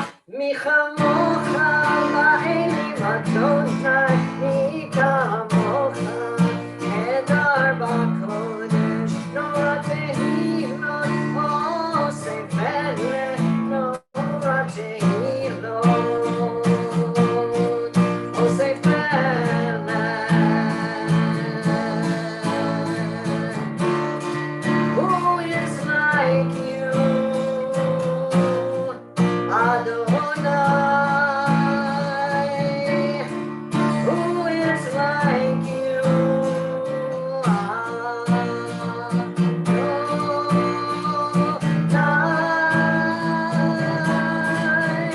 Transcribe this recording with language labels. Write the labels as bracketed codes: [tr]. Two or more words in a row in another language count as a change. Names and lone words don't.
[he] מי כמכה באלם אדני, מי כמכה נאדר בקדש, נורא תהלת, עשה פלא, נורא תהלת, עשה פלא. [en] Who is like you, Adonai? Who is like you, Adonai?